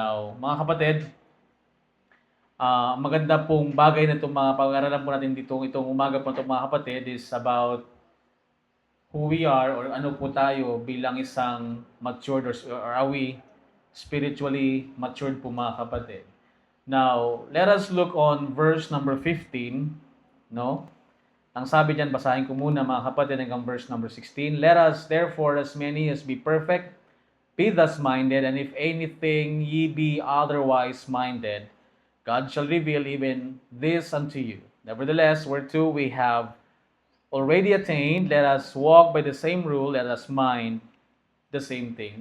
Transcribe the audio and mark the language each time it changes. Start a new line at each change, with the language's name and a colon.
Filipino: Now, mga kapatid, maganda pong bagay na itong mga pag-aaralan po natin dito itong umaga po itong mga kapatid
English: is about who we are
Filipino: or ano po tayo bilang isang
English: matured or are we spiritually matured
Filipino: po mga kapatid.
English: Now, let us look on verse number 15, no?
Filipino: Ang sabi diyan, basahin ko muna mga kapatid hanggang verse number 16.
English: Let us therefore as many as be perfect, be thus minded, and if anything ye be otherwise minded, God shall reveal even this unto you. Nevertheless, whereto we have already attained, let us walk by the same rule, let us mind the same thing.